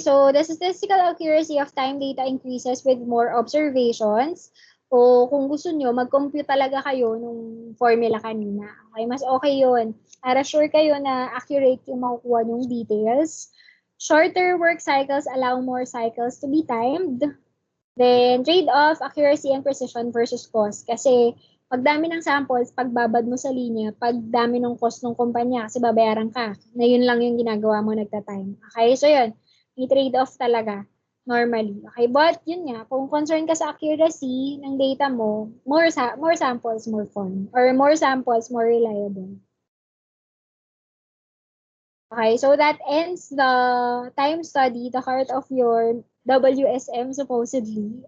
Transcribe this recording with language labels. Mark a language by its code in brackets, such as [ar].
[en] So the statistical accuracy of time data increases with more observations. [tl] O kung gusto nyo, mag-compute talaga kayo nung formula kanina. Okay? Mas okay yun. Para sure kayo na accurate yung makukuha nyong details. [en] Shorter work cycles allow more cycles to be timed. Then, trade-off, accuracy and precision versus cost. [tl] Kasi, pag dami ng samples, pagbabad mo sa linya, pag dami ng cost ng kumpanya, kasi babayaran ka, na yun lang yung ginagawa mo nagta-time. Okay, so yun, may trade-off talaga, normally. Okay, but yun nga, kung concern ka sa accuracy ng data mo, [en] more samples, more fun. Or more samples, more reliable. Okay, so that ends the time study, the heart of your WSM supposedly.